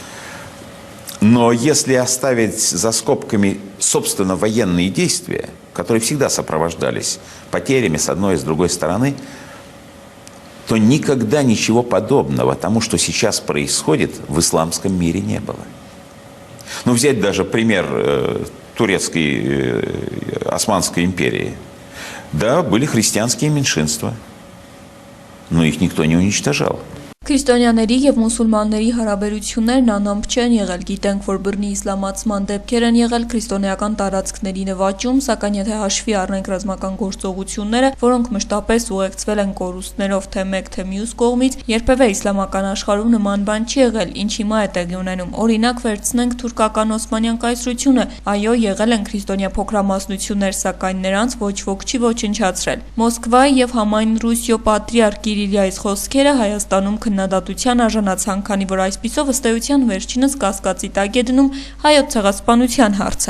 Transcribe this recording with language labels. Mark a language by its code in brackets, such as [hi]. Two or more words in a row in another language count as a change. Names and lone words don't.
[ru] Но если оставить за скобками, собственно, военные действия, которые всегда сопровождались потерями с одной и с другой стороны, то никогда ничего подобного тому, что сейчас происходит, в исламском мире не было. Ну, взять даже пример турецкой, Османской империи. Да, были христианские меньшинства, но их никто не уничтожал. [hy] Քրիստոնյաների և մուսուլմանների հարաբերություններն անամպ չեն եղել, գիտենք, որ բռնի իսլամացման դեպքեր են եղել, քրիստոնեական տարածքների նվաճում, սակայն եթե հաշվի առնենք ռազմական գործողությունները, որոնք մշտապես ուղեկցվել են կորուստներով թե մեկ թե մյուս կողմից, երբևէ իսլամական աշխարհում նման բան չի եղել, ինչ հիմա է տեղի ունենում։ Օրինակ վերցնենք թուրքական Օսմանյան կայսրությունը, այո, եղել են քրիստոնյա փոքրամասնություններ, սակայն նրանց ոչ ոք չի ոչնչացրել։ Մոսկվայի և համայն Ռուսիո պատրիարք Կիրիլյայի խոսքերը Հայաստանում քննադատության արժանացան, քանի որ այսպիսով ըստ էության վերջինս կասկածի տակ է դնում հայոց ցեղասպանության հարցը։